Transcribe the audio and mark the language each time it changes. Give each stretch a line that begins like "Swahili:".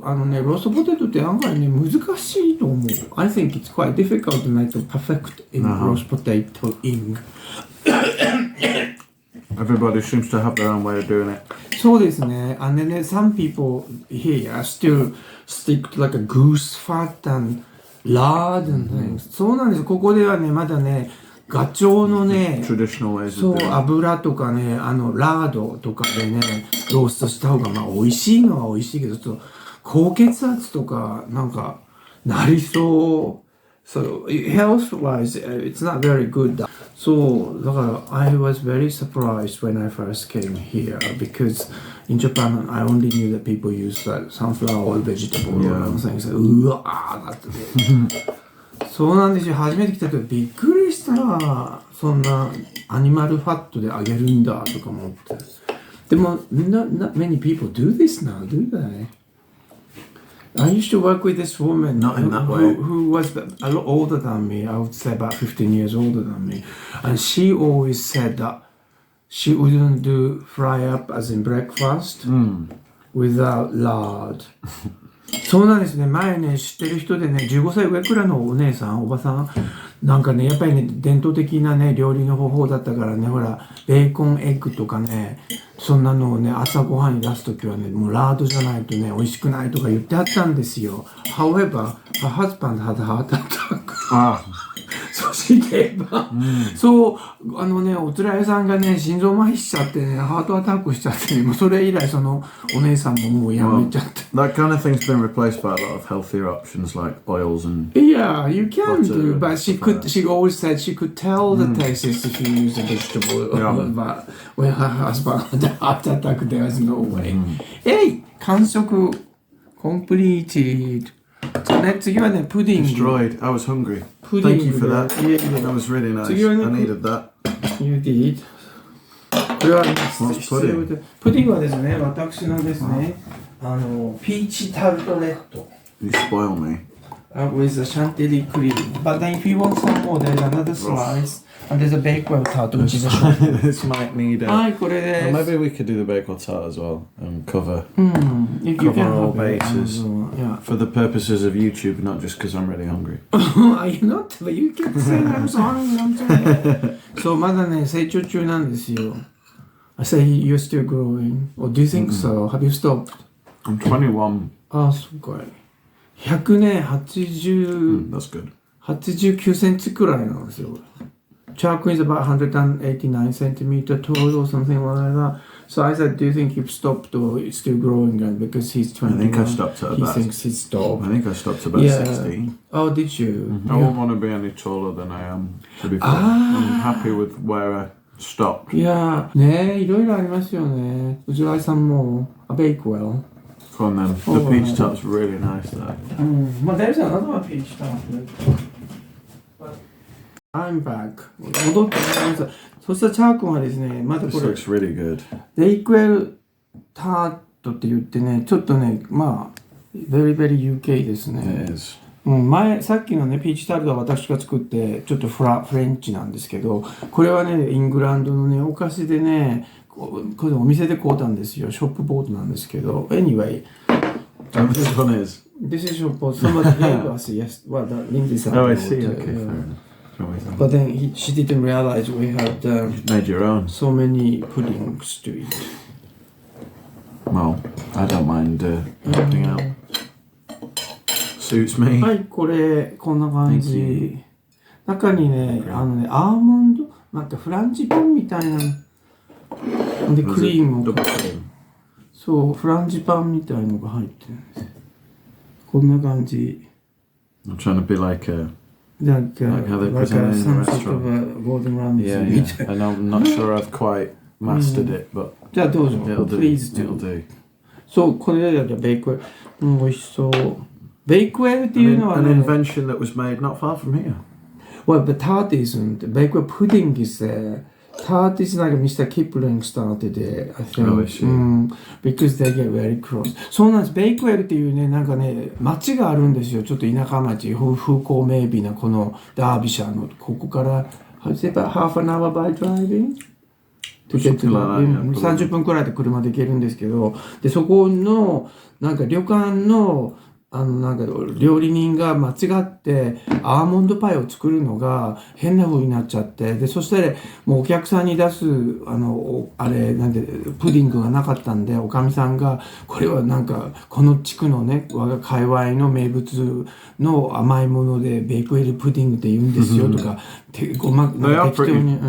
Japanese: ローストポテトって案外ね、難しいと思う。
English: I think it's quite difficult to make it perfect in roast potatoing. Everybody seems to have their own way of doing it.
Japanese: そうですね。
English: And then some people here still stick to like a goose fat and lard and things.
Japanese: そうなんです。ここではね、まだね、ガチョウのね、そう、油とかね、ラードとかでね、ローストした方が、まあ、美味しいのは美味しいけど、ちょっと、高血圧とか、なんか、なりそう。
English: So, health-wise, it's not very good.
Japanese: そう、だから、
English: I was very surprised when I first came here, because in Japan, I only knew that people use like sunflower oil, vegetable oil, and things like,
Japanese: うわーだってね。そうなんですよ。初めて来た時びっくりした。そんなアニマルファットで揚げるんだとか思って。でも、
English: not many people do this now, do they? I used to work with this woman who was a lot older than me. I would say about 15 years older than me. And she always said that she wouldn't do fry up as in breakfast without lard.
Japanese: そうなんですね。前ね、知ってる人でね、15歳上くらいのお姉さん、おばさん、なんかね、やっぱりね、伝統的なね、料理の方法だったからね、ほら、ベーコンエッグとかね、そんなのをね、朝ごはんに出すときはね、もうラードじゃないとね、美味しくないとか言ってあったんですよ。
English: However, her husband had a heart attack.
Japanese: そしてそう、おつらいさんがね、心臓麻痺しちゃってね、ハートアタックしちゃってね、もうそれ以来そのお姉さんももうやめちゃって。
English: That kind of thing's been replaced by a lot of healthier options like oils and Yeah, you can do, but she always said she could tell the taste if you use a vegetable oil, but when her husband had a heart attack, there was no way. Hey,
Japanese: 完食
English: completed.
Japanese: ね、次はね、プディング。
English: Destroyed. I was hungry. Thank you for that. That was really nice. I needed that. You did.
Japanese: これは、ね、プディングはですね、私のですね、ピーチタルトレット。
English: You spoil me. With a chantilly cream. But then if you want some more, there's another slice. And there's a Bakewell tart, which is a short. This might need a...
Japanese: はい、これです。
English: Maybe we could do the Bakewell tart as well and cover all bases. For the purposes of YouTube, not just because I'm really hungry. You're not, but you kept saying I'm so hungry.
Japanese: そう、まだね、成長中なんですよ。
English: I say you're still growing. Or do you think so? Have you stopped? I'm 21.
Japanese: あ、そうかい。100ね、80、
English: that's good.
Japanese: 89センチくらいなんですよ。
English: Charcoal is about 189 centimeter tall or something like that. So I said, do you think you've stopped or it's still growing? And because he's 21, I think I stopped at about... He thinks he's stopped. I think I stopped at about 16. Oh, did you? I won't want to be any taller than I am, to be fair. I'm happy with where I stopped.
Japanese: いやね、いろいろありますよね。うじらいさんも、
English: a Bakewell. Go on then. The peach tart's really nice there. Well, there's another one peach tart. I'm back.
Japanese: 戻ってきました。そしたらチャー君はですね、まだこれ
English: This looks really good.
Japanese: ベイクウェルタートって言ってね、ちょっとね、まあ、
English: very very UK
Japanese: ですね。
English: It is.
Japanese: さっきのね、ピーチタルトは私が作って、ちょっとフレンチなんですけど、これはね、イングランドのね、お菓子でね、これお店で買うたんですよ。ショップボードなんですけど。
English: Anyway. This one is. This is shop board. Somebody gave us, yes. Well, Lindsay said. Oh, I see. Okay, fair enough. But then she didn't realize we had made your own. So many puddings to eat. Well, I don't mind helping out. Suits me.
Japanese: はい、これ、こんな感じ。中にね、アーモンド、なんかフランチパンみたいな。で、クリームを。そう、フランチパンみたいのが入ってるんです。こんな感じ。
English: I'm trying to be like a... Like how they present it in the restaurant. Sort of a Gordon Ramsay. Yeah. And I'm not sure I've quite mastered it, but
Japanese: じゃあどうぞ。
English: it'll do. Please do. It'll do.
Japanese: そう、これでベイクウェル。美味しそう。ベイクウェルっていうのはね。
English: An invention that was made not far from here. Well, the tart isn't. Bakewell pudding is there. Tart is like Mr. Kipling started it, I think. Oh, I see. Because they get very cross.
Japanese: そうなんです。ベイクウェルっていうね、なんかね、町があるんですよ。ちょっと田舎町、風光明媚なこのダービシャーの、ここから、
English: How is it about half an hour by driving?
Japanese: 30分くらいで車で行けるんですけど、で、そこの、なんか旅館の、なんか料理人が間違ってアーモンドパイを作るのが変な風になっちゃって、でそしたらもうお客さんに出すあれなんでプディングがなかったんで、おかみさんがこれはなんかこの地区のね我が界隈の名物の甘いものでベイクウェルプディングって言うんですよとか、適当に。